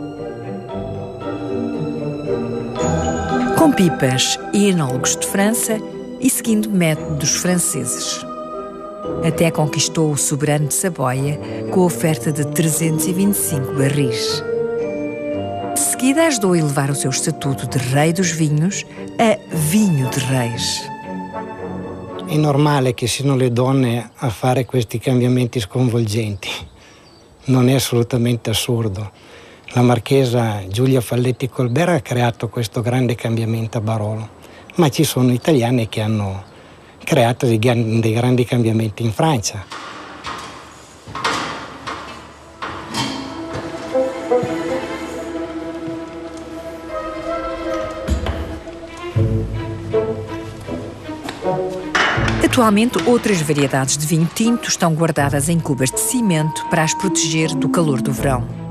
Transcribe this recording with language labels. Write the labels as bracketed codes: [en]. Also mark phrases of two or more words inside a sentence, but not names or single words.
[pt] Com pipas e enólogos de França e seguindo métodos franceses. Até conquistou o soberano de Saboia com a oferta de 325 barris. De seguida ajudou a elevar o seu estatuto de rei dos vinhos a vinho de reis. [it] È normale che siano le donne a fare questi cambiamenti sconvolgenti. Non è assolutamente assurdo. La marchesa Giulia Falletti Colbert ha creato questo grande cambiamento a Barolo, ma ci sono italiane che hanno creato dei grandi cambiamenti in Francia. [pt] Atualmente, outras variedades de vinho tinto estão guardadas em cubas de cimento para as proteger do calor do verão.